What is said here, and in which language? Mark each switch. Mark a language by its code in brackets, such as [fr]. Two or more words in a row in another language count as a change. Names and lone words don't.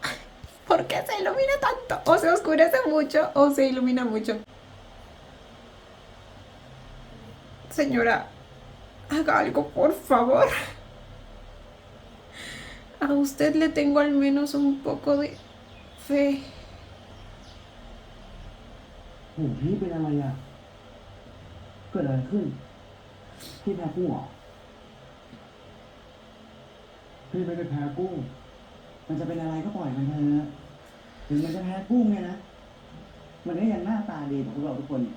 [es] ¿Por ¿Por qué se ilumina tanto? O se oscurece mucho o se ilumina mucho. Señora, haga algo, por favor. A usted le tengo al menos un poco de fe. [th] โหพี่เป็นอะไรอ่ะ เกิดอะไรขึ้น พี่แพ้กุ้งเหรอ พี่ไม่ได้แพ้กุ้ง มันจะเป็นอะไรก็ปล่อยมันเถอะถึงมันจะแพ้กุ้งเนี่ยนะ มันก็ยังหน้าตาดีกว่าพวกเราทุกคน